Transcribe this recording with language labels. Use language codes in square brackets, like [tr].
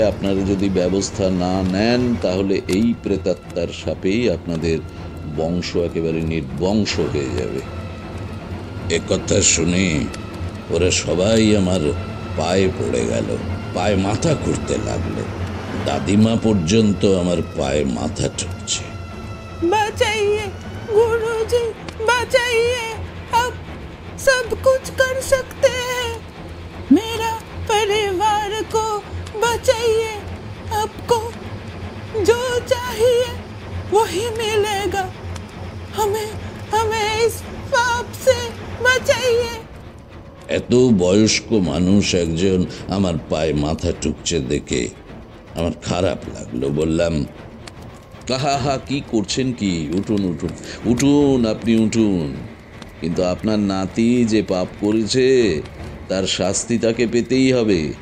[bn] আপনারা যদি ব্যবস্থা না নেন তাহলে এই প্রেতাত্মার সাপেই আপনাদের বংশ একেবারে নির্বংশ হয়ে যাবে। একথা শুনে ওরা সবাই আমার পায়ে পড়ে গেল, পায়ে মাথা করতে লাগলো। দাদিমা পর্যন্ত আমার পায়ে মাথা ঠুকছে। [hi] बचाइए गुरुजी, बचाइए, आप सब कुछ कर सकते हैं, मेरा परिवार को बचाइए, आपको जो चाहिए वही मिलेगा, हमें हमें इस पाप से बचाइए। [bn] এত বয়স্ক মানুষ একজন আমার পায়ে মাথা টুকছে দেখে আমার খারাপ লাগলো। বললাম, হা কি করছেন কি? উঠুন উঠুন উঠুন, আপনি উঠুন। কিন্তু আপনার নাতি যে পাপ করেছে তার শাস্তি তাকে পেতেই হবে।